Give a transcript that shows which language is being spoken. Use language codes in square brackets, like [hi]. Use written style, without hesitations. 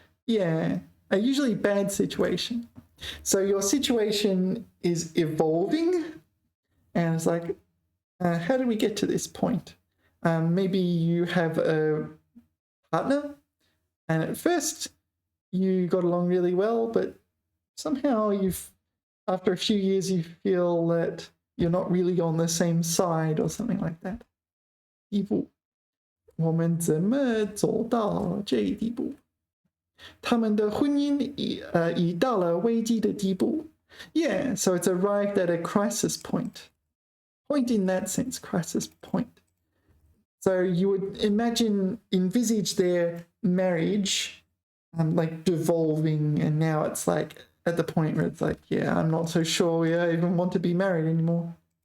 [en] Yeah, a usually bad situation. So your situation is evolving, and it's like, how did we get to this point? Maybe you have a partner, and at first you got along really well, but somehow after a few years you feel that you're not really on the same side or something like that. [zh] 地步，我们怎么走到这一地步？他们的婚姻已到了危机的地步。 [en] Yeah, so it's arrived at a crisis point. Point in that sense, crisis point. So you would envisage their marriage like devolving, and now it's like at the point where it's like, yeah, I'm not so sure I even want to be married anymore.